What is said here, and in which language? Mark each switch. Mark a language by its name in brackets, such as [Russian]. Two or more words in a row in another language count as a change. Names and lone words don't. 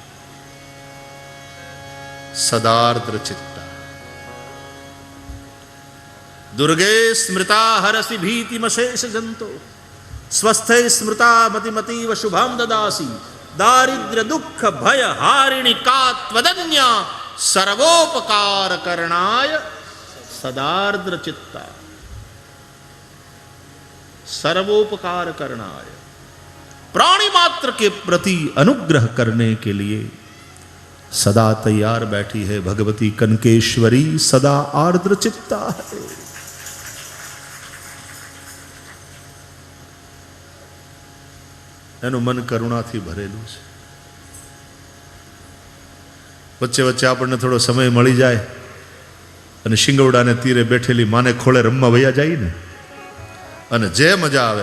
[Sanskrit] સદાર્દ્ર ચિત્તા દુર્ગે સ્મૃતા હરસી ભીતિમશેષ જંતો, સ્વસ્થે સ્મૃતા મતિમતીવ શુભામ દદાસી, દારિદ્ર્ય દુઃખ ભય હારિણી કાત્વદન્યા, સર્વોપકાર કરણાય સદાર્દ્ર ચિત્તા. सर्वोपकार करनाय, [Hindi] प्राणी मात्र के प्रति अनुग्रह करने के लिए सदा तैयार बैठी है भगवती कनकेश्वरी, सदा आर्द्र चित्ता है. [Gujarati] એનું મન કરુણાથી ભરેલું છે. વચ્ચે વચ્ચે આપણને થોડો સમય મળી જાય અને શિંગવડાને તીરે બેઠેલી માને ખોળે રમવા વયા જાય ને, અને જે મજા આવે.